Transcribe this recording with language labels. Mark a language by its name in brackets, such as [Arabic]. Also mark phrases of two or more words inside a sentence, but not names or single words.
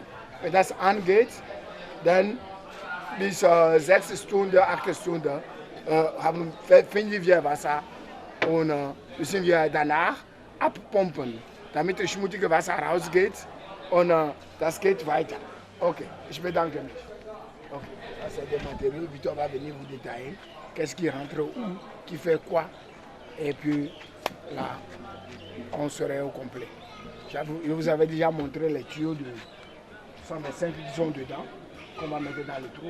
[German] Wenn das angeht, dann bis 6 Stunden, 8 Stunden finden wir Wasser und müssen wir danach abpumpen, damit das schmutzige Wasser rausgeht und das geht weiter. Ok, je bedanke mich. [French] Ok, ça c'est des matériaux, Victor va venir vous détailler qu'est-ce qui rentre où, qui fait quoi, et puis là, on serait au complet. Je vous avais déjà montré les tuyaux de 125 qui sont dedans, qu'on va mettre dans le trou.